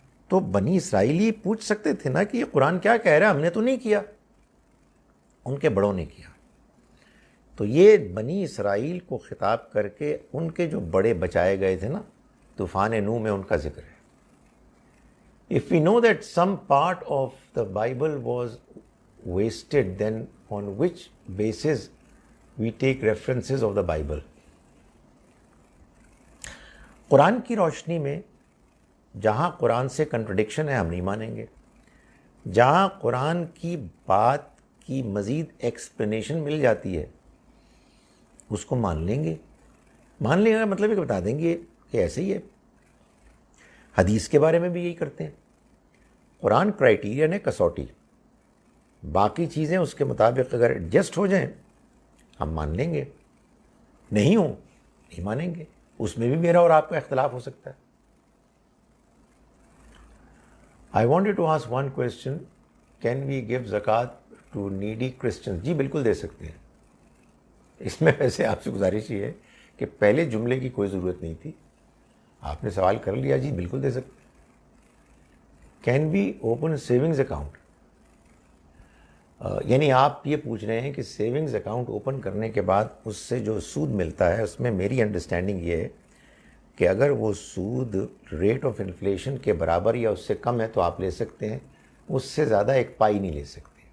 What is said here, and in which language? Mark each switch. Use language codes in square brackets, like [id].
[ur] تو بنی اسرائیل یہ پوچھ سکتے تھے نا کہ یہ قرآن کیا کہہ رہا ہے، ہم نے تو نہیں کیا، ان کے بڑوں نے کیا. تو یہ بنی اسرائیل کو خطاب کر کے ان کے جو بڑے بچائے گئے تھے نا طوفان نوح میں، ان کا ذکر ہے. [en] If we know that some part of the Bible was wasted, then on which basis we take references of the Bible? [ur] قرآن کی روشنی میں جہاں قرآن سے کنٹرڈکشن ہے ہم نہیں مانیں گے، جہاں قرآن کی بات کی مزید ایکسپلینیشن مل جاتی ہے اس کو مان لیں گے. مان لیں گے مطلب یہ بتا دیں گے کہ ایسے ہی ہے. حدیث کے بارے میں بھی یہی کرتے ہیں. قرآن کرائیٹیرین ہے، کسوٹی، باقی چیزیں اس کے مطابق اگر ایڈجسٹ ہو جائیں ہم مان لیں گے، نہیں ہوں نہیں مانیں گے. اس میں بھی میرا اور آپ کا اختلاف ہو سکتا ہے. [en] I wanted to ask one question. Can we give zakat to needy Christians? [ur] جی بالکل دے سکتے ہیں. اس میں ویسے آپ سے گزارش یہ ہے کہ پہلے جملے کی کوئی ضرورت نہیں تھی، آپ نے سوال کر لیا، جی بالکل دے سکتے. [en] can be open savings account, [ur] یعنی آپ یہ پوچھ رہے ہیں کہ سیونگز اکاؤنٹ اوپن کرنے کے بعد اس سے جو سود ملتا ہے، اس میں میری انڈرسٹینڈنگ یہ ہے کہ اگر وہ سود ریٹ آف انفلیشن کے برابر یا اس سے کم ہے تو آپ لے سکتے ہیں، اس سے زیادہ ایک پائی نہیں لے سکتے.